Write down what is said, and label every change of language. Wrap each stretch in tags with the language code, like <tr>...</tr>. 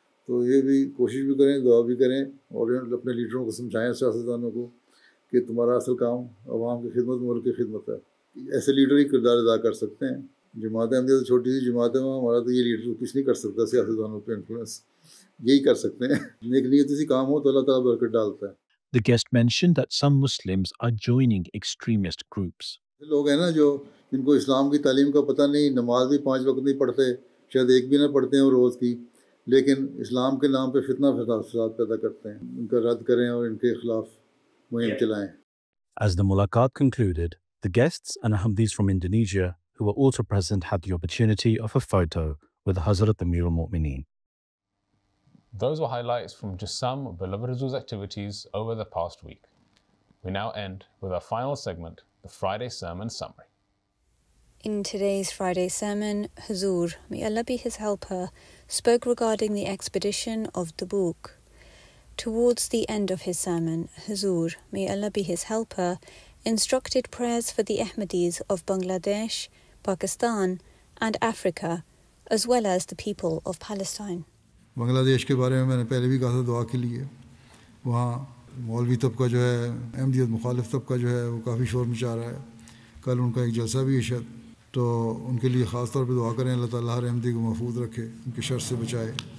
<ur>تو یہ بھی کوشش بھی کریں، دعا بھی کریں، اور اپنے لیڈروں کو سمجھائیں، سیاستدانوں کو، کہ تمہارا اصل کام عوام کی خدمت، ملک کی خدمت ہے. ایسے لیڈر ہی کردار ادا کر سکتے ہیں. جماعت احمدیہ تو چھوٹی سی جماعت ہے، ہمارا تو یہ لیڈر کچھ نہیں کر سکتا سیاستدانوں پہ انفلوئنس، یہی کر سکتے ہیں، نیک نیت سے کام ہو تو اللہ تعالیٰ برکت ڈالتا ہے.</ur> <en>The guest mentioned that some Muslims are joining extremist groups.</en> <ur>لوگ ہیں نا جو جن کو اسلام کی تعلیم کا پتہ نہیں، نماز بھی 5 وقت نہیں پڑھتے، شاید ایک بھی نہ پڑھتے ہیں روز کی، لیکن اسلام کے نام پہ فتنہ فساد پیدا کرتے ہیں. ان کا رد کریں اور ان کے خلاف مہم چلائیں.</ur> <en>As the mulaqat concluded, the guests and Ahmadis from Indonesia who were also present had the opportunity of a photo with Hazrat Amir al-Mu'mineen. Those were highlights from just some of Beloved Huzoor's activities over the past week. We now end with our final segment, the Friday Sermon Summary. In today's Friday sermon, Huzoor, may Allah be his helper, spoke regarding the expedition of Tabuk. Towards the end of his sermon, Huzoor, may Allah be his helper, instructed prayers for the Ahmadis of Bangladesh, Pakistan and Africa, as well as the people of Palestine.</en> <ur>بنگلہ دیش کے بارے میں نے پہلے بھی کہا تھا دعا کے لیے. وہاں مولوی طبقہ جو ہے، احمدیت مخالف طبقہ جو ہے، وہ کافی شور مچا رہا ہے. کل ان کا ایک جلسہ بھی ہے شاید، تو ان کے لیے خاص طور پہ دعا کریں، اللہ تعالیٰ ہر احمدی کو محفوظ رکھے، ان کے شر سے بچائے.</ur>